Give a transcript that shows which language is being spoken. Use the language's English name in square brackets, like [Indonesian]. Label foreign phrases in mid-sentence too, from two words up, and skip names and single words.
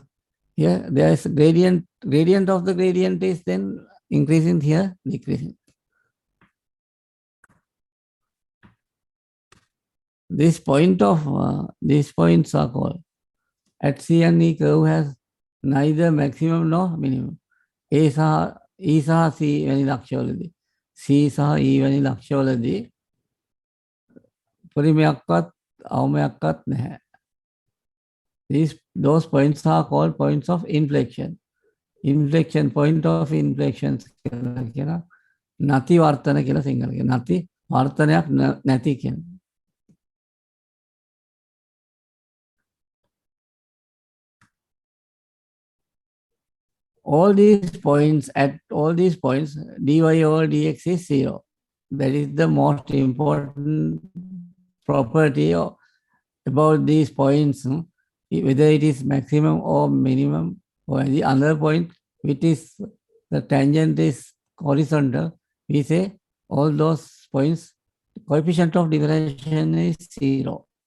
[English] Here, there is gradient of the gradient is then increasing, here, decreasing. This point of, these points are called, at C and E curve has neither maximum nor minimum. [Sinhala] A සහ E සහ C වැනි ලක්ෂවලදී, C සහ E වැනි ලක්ෂවලදී උපරිමයක්වත් අවමයක්වත් නැහැ. [English] Those points are called points of inflection. Inflection, point of inflection [Sinhala] කියලා කියන නැති වර්තන කියලා සිංහල කියන. නැති වර්තනයක් නැති කියන. [English] All these points, at all these points, dy over dx is 0. That is the most important property about these points, whether it is maximum or minimum, or the other point, which is the tangent is horizontal, we say all those points, coefficient of differentiation is 0.